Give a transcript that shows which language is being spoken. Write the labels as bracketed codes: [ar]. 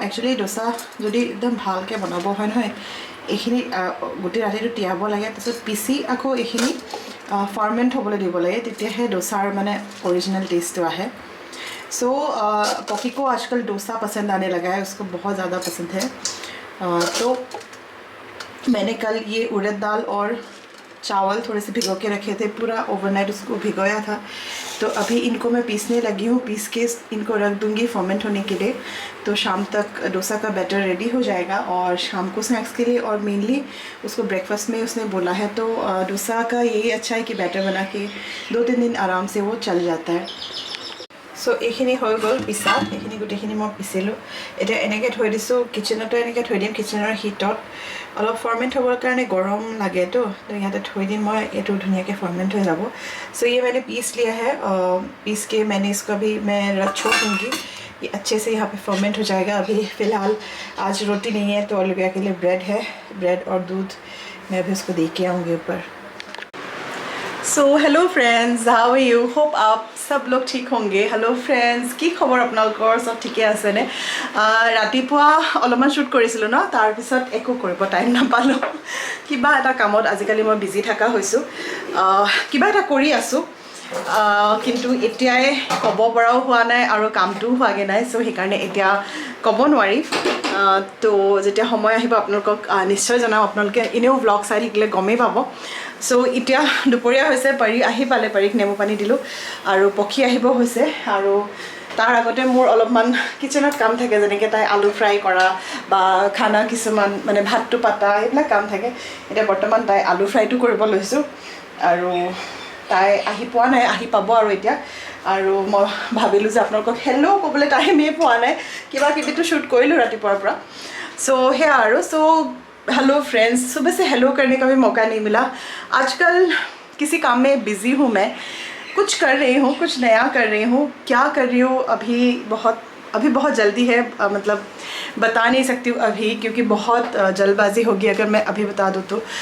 [as] Actually dosa যদি একদম ভালকৈ বনাব হয় নহয়, এইখিনি গোটেই ৰাতিটো তিয়াব লাগে, তাৰপিছত পিচি আকৌ এইখিনি ফাৰ্মেণ্ট হ'বলৈ দিব লাগে, তেতিয়াহে ডোসাৰ মানে [hi] ओरिजिनल टेस्ट तो है। सो पॉकी को आजकल डोसा पसंद आने लगा है, उसको बहुत ज़्यादा पसंद है। तो मैंने कल ये उड़द दाल और चावल थोड़े से भिगो के रखे थे, पूरा ओवरनाइट उसको भिगोया था। तो अभी इनको मैं पीसने लगी हूँ, पीस के इनको रख दूँगी फर्मेंट होने के लिए। तो शाम तक डोसा का बैटर रेडी हो जाएगा और शाम को स्नैक्स के लिए और मेनली उसको ब्रेकफास्ट में उसने बोला है। तो डोसा का यही अच्छा है कि बैटर बना के 2-3 दिन आराम से वो चल जाता है। [as] सो এইখিনি হৈ গ'ল পিছা, এইখিনি গোটেইখিনি মই পিচিলোঁ। এতিয়া এনেকৈ থৈ দিছোঁ, কিচেনতে এনেকৈ থৈ দিম। কিচেনৰ হিটত অলপ ফৰ্মেণ্ট হ'বৰ কাৰণে গৰম লাগেতো, তো ইয়াতে থৈ দিম মই, এইটো ধুনীয়াকৈ ফৰ্মেণ্ট হৈ যাব। [hi] सो ये मैंने पीस लिया है, पीस के मैंने इसको अभी मैं रख छोड़ दूँगी, ये अच्छे से यहाँ पे फर्मेंट हो जाएगा। अभी फ़िलहाल आज रोटी नहीं है तो ओलिविया के लिए ब्रेड है, ब्रेड और दूध मैं अभी उसको दे के आऊँगी ऊपर। [en] So hello friends, how are you? [hi] Hope आप सब लोग ठीक होंगे। [en] hello friends, [as] কি খবৰ আপোনালোকৰ? চব ঠিকে আছেনে? ৰাতিপুৱা অলপমান শ্বুট কৰিছিলোঁ ন, তাৰপিছত একো কৰিব টাইম নাপালোঁ। কিবা এটা কামত আজিকালি মই বিজি থকা হৈছোঁ, কিবা এটা কৰি আছোঁ, কিন্তু এতিয়াই ক'ব পৰাও হোৱা নাই আৰু কামটোও হোৱাগৈ নাই। চ' সেইকাৰণে এতিয়া ক'ব নোৱাৰি। তো যেতিয়া সময় আহিব আপোনালোকক নিশ্চয় জনাম। আপোনালোকে এনেও ব্লগ চাই থাকিলে গমেই পাব। চ' এতিয়া দুপৰীয়া হৈছে, পাৰি আহি পালে, পাৰীক নেমু পানী দিলোঁ আৰু পক্ষী আহিব হৈছে। আৰু তাৰ আগতে মোৰ অলপমান কিচেনত কাম থাকে, যেনেকৈ তাই আলু ফ্ৰাই কৰা বা খানা কিছুমান মানে ভাতটো পাতা, এইবিলাক কাম থাকে। এতিয়া বৰ্তমান তাই আলু ফ্ৰাইটো কৰিব লৈছোঁ আৰু তাই আহি পোৱা নাই, আহি পাব আৰু এতিয়া। আৰু মই ভাবিলোঁ যে আপোনালোকক হেল্ল' ক'বলৈ টাইমেই পোৱা নাই, কিবা কিবিটো শ্বুট কৰিলোঁ ৰাতিপুৱাৰ পৰা। [hi] सो है आरो सो [en] hello friends, [hi] सुबह से हेलो करने का भी मौका नहीं मिला। आजकल किसी काम में बिज़ी हूँ, मैं कुछ कर रही हूँ, कुछ नया कर रही हूँ। क्या कर रही हूँ अभी बहुत जल्दी है, मतलब बता नहीं सकती हूँ अभी, क्योंकि बहुत जल्दबाजी होगी अगर मैं अभी बता दूँ तो।